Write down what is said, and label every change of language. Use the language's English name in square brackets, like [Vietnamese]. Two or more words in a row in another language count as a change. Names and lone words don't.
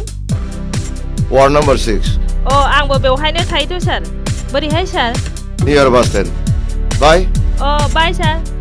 [English] Ward number 6. [Bodo] आंबो बेवहायनो थायोथ' सार। बोरैहाय सार? [English] Near bus stand. Bye. bye sir.